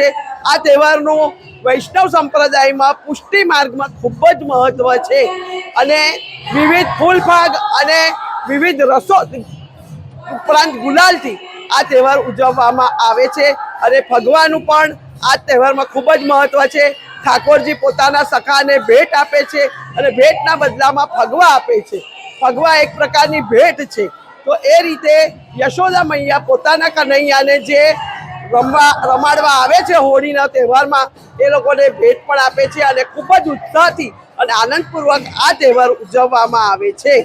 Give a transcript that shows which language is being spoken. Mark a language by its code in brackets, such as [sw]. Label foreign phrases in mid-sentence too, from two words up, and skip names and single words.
[gu] આ તહેવારનું વૈષ્ણવ સંપ્રદાય મેં પુષ્ટિ માર્ગ મેં ખૂબ જ મહત્વ હૈ અને વિવિધ ફૂલફાગ અને વિવિધ રસો ઉપરાંત ગુલાલ થી આ તહેવાર ઉજવવામાં આવે છે અને ફગવાનું પણ આ તહેવાર મેં ખૂબ જ મહત્વ હૈ। ઠાકોરજી પોતાના સખાને ભેટ આપે છે અને ભેટના બદલામાં ફગવા આપે છે। ફગવા એક પ્રકારની ભેટ છે. તો એ રીતે યશોદા મૈયા પોતાના કન્હૈયાને જે રમાડવા આવે છે હોળીના તહેવારમાં એ લોકોને ભેટ પણ આપે છે અને ખૂબ જ ઉત્સાહથી અને આનંદપૂર્વક આ તહેવાર ઉજવવામાં આવે છે।